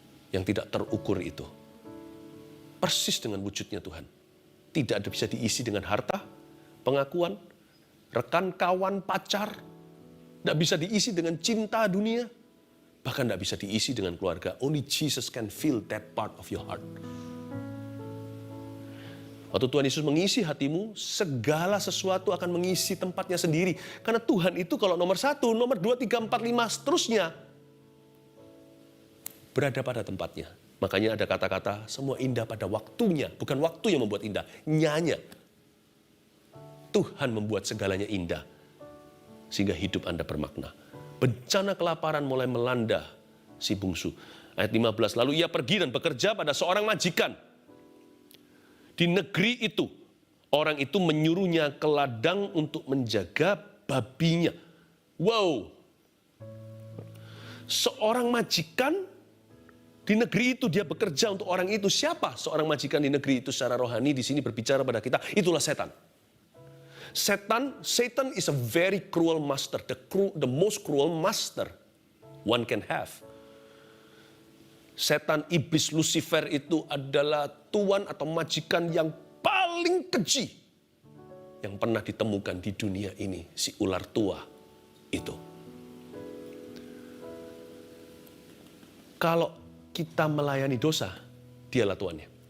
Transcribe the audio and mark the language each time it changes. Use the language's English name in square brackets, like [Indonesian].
[Indonesian] Yang tidak terukur itu. Persis dengan wujudnya Tuhan. Tidak ada bisa diisi dengan harta, pengakuan, rekan, kawan, pacar. Tidak bisa diisi dengan cinta dunia. Bahkan tidak bisa diisi dengan keluarga. [English] Only Jesus can fill that part of your heart. [Indonesian] Waktu Tuhan Yesus mengisi hatimu, segala sesuatu akan mengisi tempatnya sendiri. Karena Tuhan itu kalau nomor 1, nomor 2, 3, 4, 5, seterusnya. Berada pada tempatnya. Makanya ada kata-kata, semua indah pada waktunya. Bukan waktu yang membuat indah, nyanya. Tuhan membuat segalanya indah. Sehingga hidup Anda bermakna. Bencana kelaparan mulai melanda si bungsu. Ayat 15, lalu ia pergi dan bekerja pada seorang majikan. Di negeri itu, orang itu menyuruhnya ke ladang untuk menjaga babinya. Wow. Seorang majikan di negeri itu, dia bekerja untuk orang itu. Siapa seorang majikan di negeri itu secara rohani di sini berbicara pada kita? Itulah setan. [English] Satan is a very cruel master, the most cruel master one can have. [Indonesian] Setan, iblis, Lucifer itu adalah tuan atau majikan yang paling keji yang pernah ditemukan di dunia ini, si ular tua itu. Kalau kita melayani dosa, dialah tuannya.